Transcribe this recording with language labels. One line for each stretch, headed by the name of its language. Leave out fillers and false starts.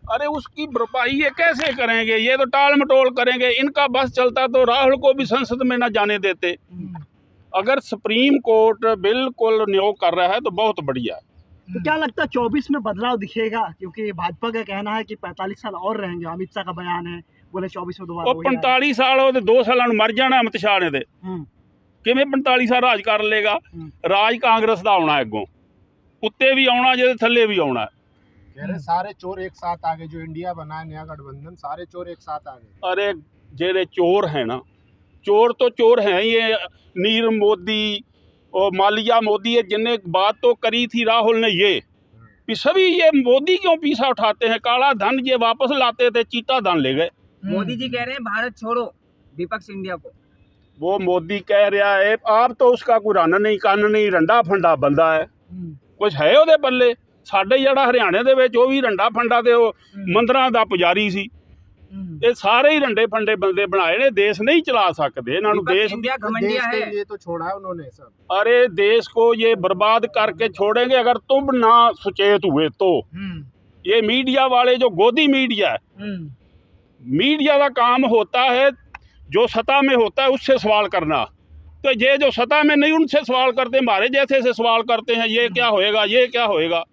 Hindi: अरे उसकी भरपाई ये कैसे करेंगे? ये तो टाल मटोल करेंगे। इनका बस चलता तो राहुल को भी संसद में न जाने देते। अगर सुप्रीम कोर्ट बिल्कुल नियोग कर रहा है तो बहुत बढ़िया है। तो क्या लगता है 24 में बदलाव दिखेगा? क्योंकि भाजपा का कहना है कि 45 साल और रहेंगे। अमित शाह का बयान है, बोले 2400
Punjabi: ਉਹ
Hindi: दोबारा
Punjabi: 45 ਸਾਲ ਉਹਦੇ 2 ਸਾਲਾਂ ਨੂੰ ਮਰ ਜਾਣਾ ਅਮਿਤ ਸ਼ਾਹ ਨੇ ਤੇ ਕਿਵੇਂ 45 ਸਾਲ ਰਾਜ ਕਰ ਲੇਗਾ। ਰਾਜ ਕਾਂਗਰਸ ਦਾ ਆਉਣਾ ਅੱਗੋਂ, ਉੱਤੇ ਵੀ ਆਉਣਾ ਜਿਹਦੇ ਥੱਲੇ ਵੀ ਆਉਣਾ।
Hindi: कह रहे सारे चोर एक साथ आ गए, जो इंडिया बना है नया गठबंधन, सारे चोर एक साथ आ गए। अरे जेड़े चोर हैं ना, चोर तो चोर हैं, ये नीर मोदी और मालिया मोदी है, जिनने बात तो करी थी राहुल ने, ये कि सभी ये मोदी क्यों पीछा उठाते हैं, काला धन ये वापस लाते थे, चीटा धन ले गए। मोदी जी कह रहे हैं भारत छोड़ो, विपक्ष इंडिया को। वो मोदी कह रहा है, आप तो उसका कोई रन नहीं कन्न नहीं, रंडा फंडा बंदा है, कुछ है
Punjabi: ਉਹਦੇ ਪੱਲੇ। ਸਾਡੇ ਜਿਹੜਾ ਹਰਿਆਣੇ ਦੇ ਵਿੱਚ ਉਹ ਵੀ ਰੰਡਾ ਫੰਡਾ ਤੇ ਉਹ ਮੰਦਰਾਂ ਦਾ ਪੁਜਾਰੀ ਸੀ। ਇਹ ਸਾਰੇ ਹੀ ਰੰਡੇ ਫੰਡੇ ਬੰਦੇ ਬਣਾਏ ਨੇ, ਦੇਸ਼ ਨਹੀਂ ਚਲਾ ਸਕਦੇ ਇਹਨਾਂ ਨੂੰ।
Hindi: देश इंडिया घमंडिया है। ये तो छोड़ा है उन्होंने सब। अरे देश को ये बर्बाद करके छोड़ेंगे अगर तुम ना सचेत हुए तो। ये मीडिया वाले जो गोदी मीडिया है, मीडिया का काम होता है जो सत्ता में होता है उससे सवाल करना, तो ये जो सत्ता में नहीं उनसे सवाल करते, हमारे जैसे से सवाल करते हैं, ये क्या होएगा, ये क्या होएगा।